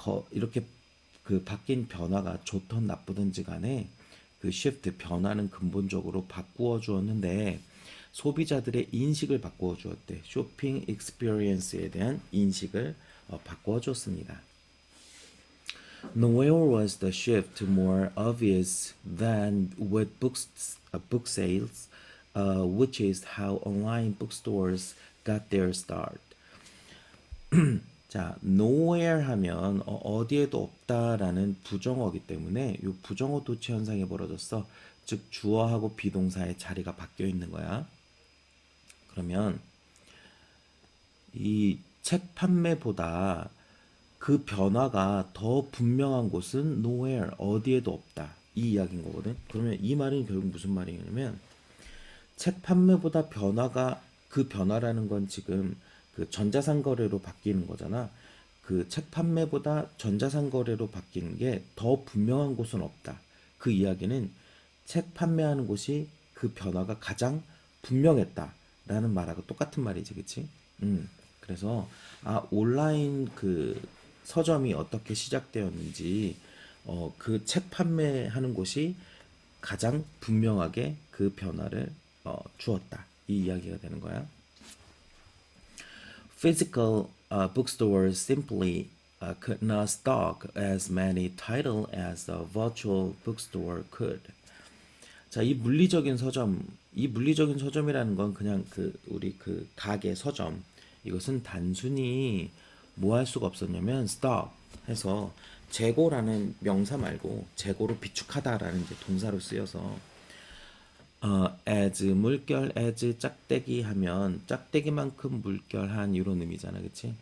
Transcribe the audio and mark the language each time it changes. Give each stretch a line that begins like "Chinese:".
Korean: 이렇게 그 바뀐 변화가 좋든 나쁘든지 간에 그 shift 변화는 근본적으로 바꾸어 주었는데 소비자들의 인식을 바꾸어 주었대. 쇼핑 익스피리언스에 대한 인식을 바꾸어 줬습니다.
English: Nowhere was the shift more obvious than with book sales, which is how online bookstores got their start.
Korean: 자, nowhere 하면 어디에도 없다라는 부정어기 때문에 이 부정어 도치 현상이 벌어졌어. 즉 주어하고 비동사의 자리가 바뀌어 있는 거야. 그러면 이 책 판매보다 그 변화가 더 분명한 곳은 nowhere, 어디에도 없다. 이 이야기인 거거든. 그러면 이 말은 결국 무슨 말이냐면 책 판매보다 그 변화라는 건 지금 그 전자상거래로 바뀌는 거잖아. 그 책 판매보다 전자상거래로 바뀌는 게 더 분명한 곳은 없다. 그 이야기는 책 판매하는 곳이 그 변화가 가장 분명했다라는 말하고 똑같은 말이지, 그치? 그래서 온라인 그 서점이 어떻게 시작되었는지 그 책 판매하는 곳이 가장 분명하게 그 변화를 주었다. 이 이야기가 되는 거야.
English: Physical bookstores simply could not stock as many titles as a virtual bookstore could.
Korean: 자, 이 물리적인 서점이라는 건 그냥 우리 그 가게 서점. 이것은 단순히 뭐 할 수가 없었냐면 stock 해서 재고라는 명사 말고 재고로 비축하다라는 이제 동사로 쓰여서 as 물결 as 짝대기 하면 짝대기만큼 물결한 이런 의미잖아, 그치?